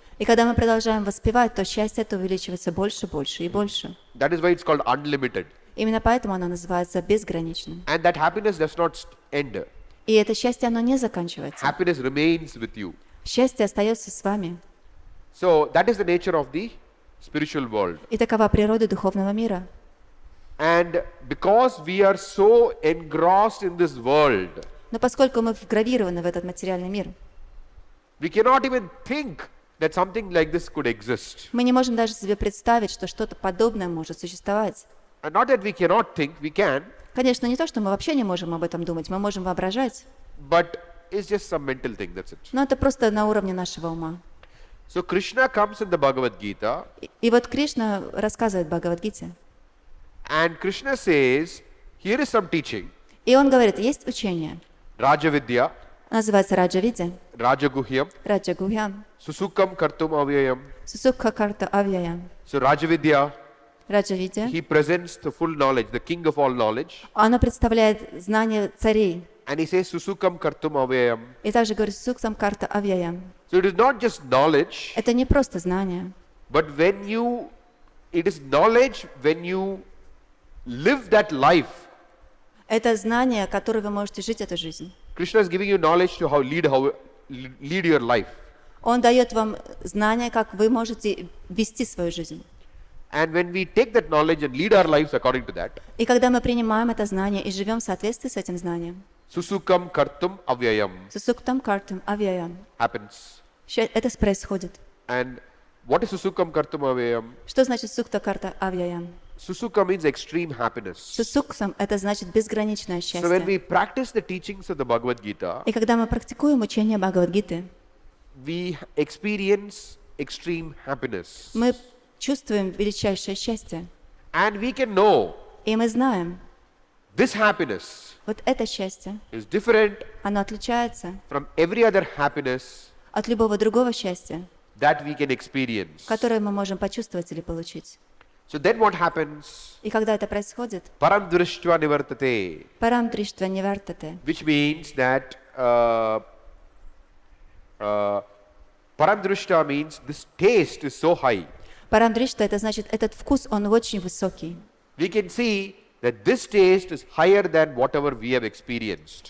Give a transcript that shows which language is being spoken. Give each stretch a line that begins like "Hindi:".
Russian: И когда мы продолжаем воспевать, то счастье это увеличивается больше, больше и больше.
English: That is why it's called unlimited.
Russian: Именно поэтому оно называется безграничным.
English: And that happiness does not end.
Russian: И это счастье, оно не заканчивается.
English: Happiness remains with you.
Russian: Счастье остается с вами.
English: So that is the nature of the spiritual world.
Russian: И такова природа духовного мира.
English: And because we are so engrossed in this world,
Russian: Но поскольку мы вгравированы в этот материальный мир,
English: we cannot even think that something like this could exist.
Russian: мы не можем даже себе представить, что что-то подобное может существовать.
English: And not that we cannot think, we can,
Russian: Конечно, не то, что мы вообще не можем об этом думать, мы можем воображать,
English: but it's just some mental thing, that's it.
Russian: но это просто на уровне нашего ума.
English: So Krishna comes in the Bhagavad Gita,
Russian: И вот Кришна рассказывает в Бхагаватгите,
English: and Krishna says, here is some teaching,
Russian: и он говорит, есть учение,
Sanskrit: Rajavidya,
Russian: называется Раджа-видя,
Sanskrit: Rajaguhyam, Раджа-гухьям, Susukam Kartum Avyayam. Сусукха-карта-авьяям.
English: So Rajavidya,
Sanskrit: Раджа-видя,
English: he presents the full knowledge, the king of all knowledge,
Russian: оно представляет знание царей.
English: and he says
Sanskrit: Susukam Kartum Avyayam.
Russian: И также говорит Суксам-карта-авьяям.
English: So it is not just knowledge,
Russian: Это не просто знание,
English: but it is knowledge when you live that life.
Russian: это знание, которое вы можете жить эту жизнь.
English: Krishna is giving you knowledge to how lead your life.
Russian: Он дает вам знание, как вы можете вести свою жизнь.
English: And when we take that knowledge and lead our lives according to that,
Russian: И когда мы принимаем это знание и живем в соответствии с этим знанием,
Sanskrit: Susukam Kartum Avyayam Сусуктам-картам-авьяям,
English: happens.
Russian: это происходит.
English: And what is
Sanskrit: Susukam Kartum Avyayam?
Russian: Что значит сукта-карта-авьяям?
English: Susuka means extreme happiness.
Russian: Сусуксам – это значит безграничное
English: So when we
Russian: счастье.
English: practice the teachings of the Bhagavad Gita,
Russian: И когда мы практикуем учение Бхагаватгиты,
English: we experience extreme happiness.
Russian: мы чувствуем величайшее счастье.
English: And we can know
Russian: И мы знаем,
English: this happiness
Russian: вот это счастье,
English: is different
Russian: оно отличается
English: from every other happiness
Russian: от любого другого счастья,
English: that we can experience.
Russian: которое мы можем почувствовать или получить.
English: So then what happens?
Russian: И когда это происходит,
Sanskrit: Param drishtva nivartate, парам триштва нивартате,
English: which means that param drishta means this taste is so high.
Russian: парам дриштва это значит, этот вкус, он очень высокий.
English: We can see that this taste is higher than whatever we have experienced.